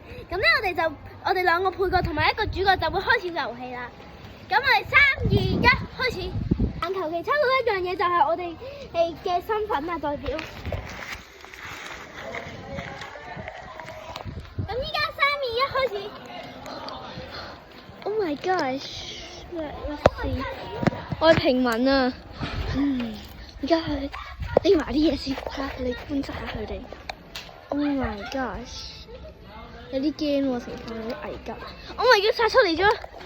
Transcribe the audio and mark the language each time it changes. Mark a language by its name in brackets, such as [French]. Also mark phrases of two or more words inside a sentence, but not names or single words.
[Cantonese] 咁咧，我哋兩個配角同埋一個主角就會開始遊戲啦。咁我哋3、2、1開始。眼求其抽到一樣嘢就係我哋嘅身份啊，代表。咁依家3、2、1開始。 [English] Oh my gosh！Let's see， [Cantonese] 我係平民啊。而家去拎埋啲嘢先，睇下你觀察下佢哋。 [English] Oh my gosh！ [Cantonese] 有啲驚喎，情況有啲危急。 [English] Oh my god！ [Cantonese] 殺出嚟咗！